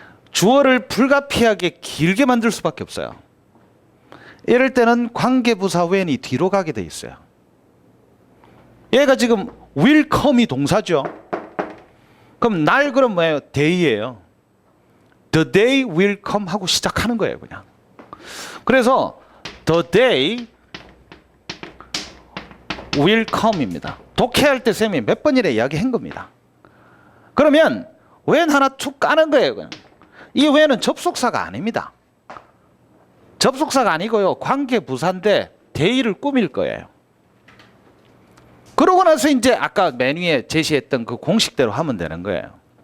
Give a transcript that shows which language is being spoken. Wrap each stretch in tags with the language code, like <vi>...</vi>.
<ko>주어를 불가피하게 길게 만들 수밖에 없어요. 이럴 때는 관계부사 when이 뒤로 가게 돼 있어요. 얘가 지금 will come이 동사죠. 그럼 날 그럼 뭐예요? day예요.</ko> <en>The day will come</en> <ko>하고 시작하는 거예요, 그냥.</ko> <en>그래서 the day will come입니다.</en> <ko>독해할 때 쌤이 몇 번이나 이야기한 겁니다. 그러면 when 하나 툭 까는 거예요, 그냥. 이 when은 접속사가 아닙니다. 접속사가 아니고요. 관계부사인데 day를 꾸밀 거예요. 그러고 나서 이제 아까 맨 위에 제시했던 그 공식대로 하면 되는 거예요.</ko>